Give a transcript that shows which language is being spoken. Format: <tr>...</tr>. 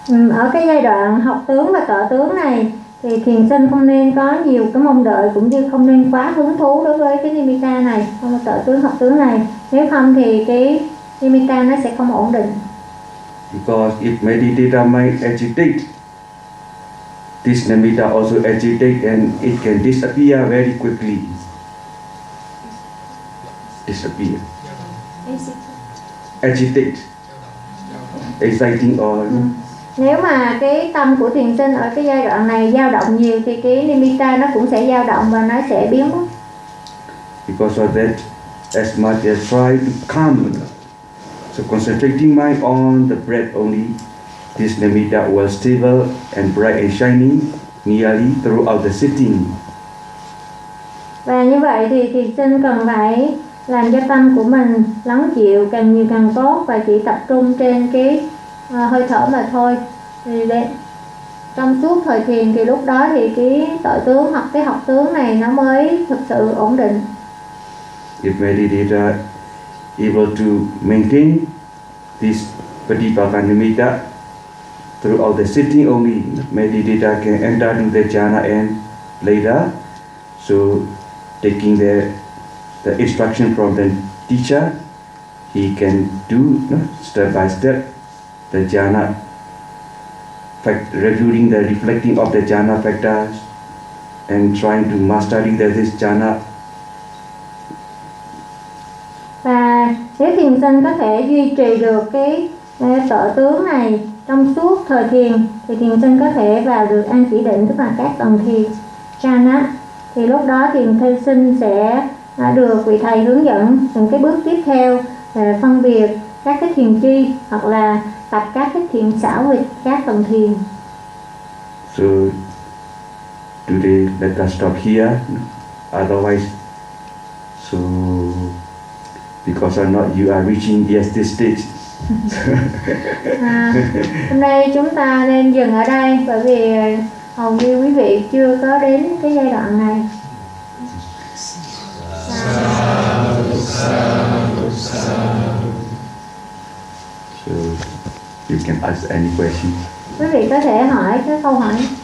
<vi>Ở cái giai đoạn học tướng và tọa tướng này thì thiền sinh không nên có nhiều cái mong đợi cũng như không nên quá hứng thú đối với cái namita này, không là tọa tướng học tướng này, nếu không thì cái namita nó sẽ không ổn định.</vi> <en>Because if meditator may agitate, this namita also agitate and it can disappear very quickly. Disappear. Agitate. Exciting or.</en> <vi>Nếu mà cái tâm của thiền sinh ở cái giai đoạn này dao động nhiều thì cái namita nó cũng sẽ dao động và nó sẽ biến mất.</vi> <en>Because of that, as much as try to calm, so concentrating mind on the breath only, this namita was stable and bright and shining nearly throughout the sitting.</en> <vi>Và như vậy thì thiền sinh cần phải làm cho tâm của mình lắng dịu càng nhiều càng tốt và chỉ tập trung trên cái hơi thở mà thôi. Thì trong suốt thời thiền thì lúc đó thì cái tội tướng hoặc cái học tướng này nó mới thực sự ổn định.</vi> <en>If meditator able to maintain this Pratibhavanamita throughout the sitting only, meditator can enter into the jhana and later, so taking the instruction from the teacher, he can do step by step the jhana, reviewing the reflecting of the jhana factors and trying to mastering this jhana.</en> <vi>Và nếu thiền sinh có thể duy trì được cái tọa tướng này trong suốt thời thiền thì thiền sinh có thể vào được an chỉ định, tức là các tầng thiền jhana, thì lúc đó thiền sinh sẽ được vị thầy hướng dẫn những cái bước tiếp theo để phân biệt các cái thiền chi hoặc là tập các cái thiền xảo về các tầng thiền.</vi> <en>So today let us stop here, otherwise so because I'm not, you are reaching yes this stage.</en> <vi>Hôm nay chúng ta nên dừng ở đây bởi vì hầu như quý vị chưa có đến cái giai đoạn này.</vi> <en>So you can ask any questions.</en> <vi>Quý vị có thể hỏi cái câu hỏi.</vi>